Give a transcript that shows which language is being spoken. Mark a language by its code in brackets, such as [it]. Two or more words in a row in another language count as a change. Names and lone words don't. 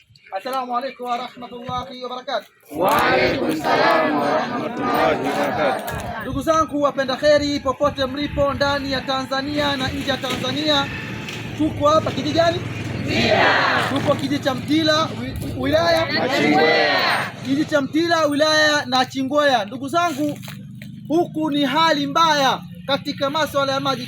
[ar] السلام عليكم ورحمة الله وبركاته. وعليكم السلام ورحمة الله وبركاته. [sw] Ndugu zangu wapenda kheri popote mlipo ndani ya Tanzania na nje ya Tanzania, tuko hapa kijiji gani? Mtila. Tuko kijiji cha Mtila wilaya Nachingwea. Kijiji cha Mtila wilaya Nachingwea. Ndugu zangu, huku ni hali mbaya katika masuala ya maji.